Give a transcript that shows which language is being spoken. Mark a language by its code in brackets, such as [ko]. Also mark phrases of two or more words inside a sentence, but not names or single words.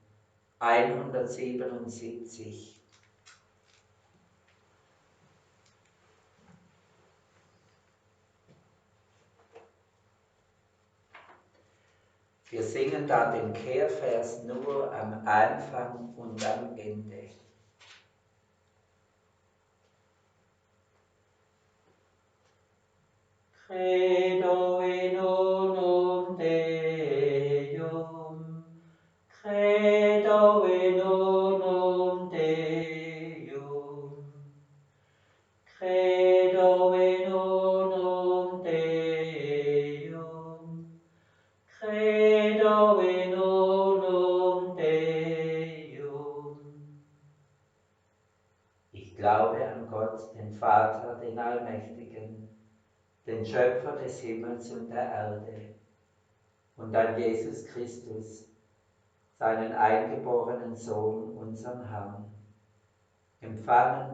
[de] 177. Wir singen da den Kehrvers nur am Anfang und am Ende. [la] Credo in unum Deum, credo in unum Deum, credo in unum Deum, credo in unum Deum. [de] Ich glaube an Gott, den Vater, den Allmächtigen, den Schöpfer des Himmels und der Erde, und an Jesus Christus, seinen eingeborenen Sohn, unseren Herrn, empfangen